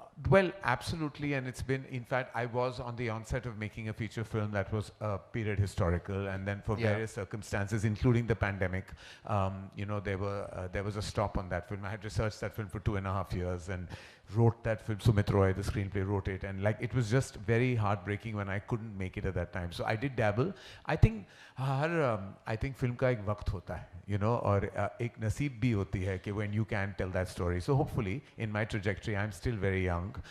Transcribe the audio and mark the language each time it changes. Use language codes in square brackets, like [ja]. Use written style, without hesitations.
[en] Well, absolutely, and it's been, in fact, I was on the onset of making a feature film that was period historical, and then for various circumstances, including the pandemic, there was a stop on that film. I had researched that film for 2.5 years and wrote that film. Sumit Roy, the screenplay, wrote it, and like it was just very heartbreaking when I couldn't make it at that time. So I did dabble. I think [hi] film का एक वक्त होता है, और एक नसीब भी होती है कि [en] when you can tell that story. So hopefully, in my trajectory, I'm still very young.